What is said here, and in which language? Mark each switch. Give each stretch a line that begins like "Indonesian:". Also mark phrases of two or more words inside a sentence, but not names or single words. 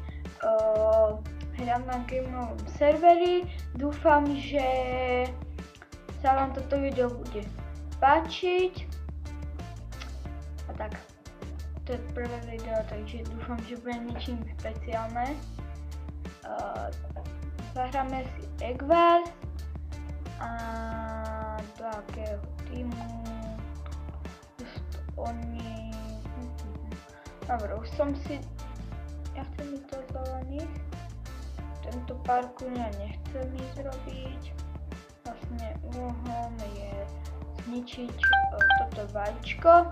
Czech: Hrám na gameovém servery, doufám, že se vám toto video bude páčit. A tak, to je prvé video, takže doufám, že bude něčím speciálné. Zahráme si Egg Wars a do jakého týmu oni.
Slovak: Dobre, už som si, ja chcem ísť do zelených, tento parkour ja nechcem ísť robiť, vlastne úlohom je zničiť toto vajíčko.